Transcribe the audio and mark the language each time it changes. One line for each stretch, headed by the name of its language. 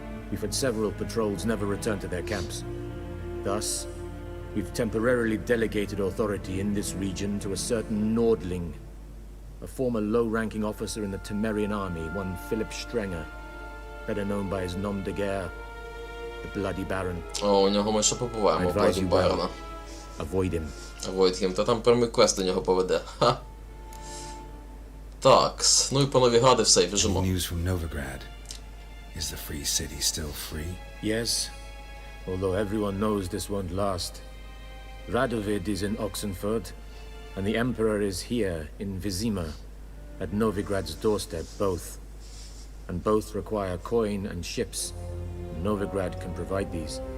English: We've had several patrols never return to their camps. Thus, we've temporarily delegated authority in this region to a certain Nordling, a former low-ranking officer in the Temerian army, one Philip Strenger, better known by his nom de guerre, the Bloody Baron.
Ukrainian: О, у нього ми ще побуваємо,
English: I advise Bloody you Baron. well. Avoid him. Avoid him.
Ukrainian: Та там прямий квест до нього поведе. Ха. Такс. Ну і по Новіграді все, і біжимо.
English: News from Novigrad. Is the free city still free? Yes, although everyone knows this won't last. Radovid is in Oxenford, and the Emperor is here in Vizima, at Novigrad's doorstep, both. And both require coin and ships. Novigrad can provide these.